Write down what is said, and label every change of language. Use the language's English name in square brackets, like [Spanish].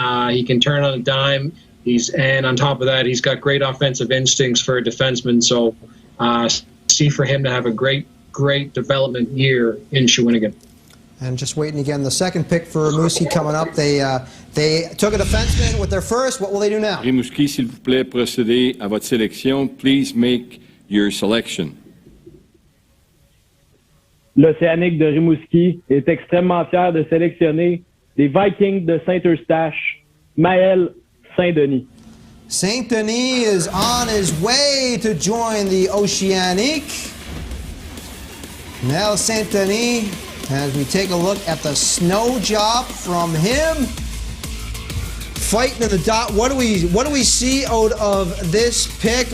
[English] He can turn on a dime. And on top of that, he's got great offensive instincts for a defenseman. So see for him to have a great development year in Shawinigan. And just waiting again, the second pick for Rimouski coming up. They took a defenseman with their first. What will they do now? [French] Rimouski, s'il vous plaît, procédez à votre sélection. [English] Please make your selection. [French] L'Océanique de Rimouski est extrêmement fier de sélectionner les Vikings de Saint-Eustache, Maël Saint-Denis. [English] Saint-Denis is on his way to join the Oceanique. Now Saint-Denis, as we take a look at the snow job from him. Fighting in the dot. What do we see out of this pick?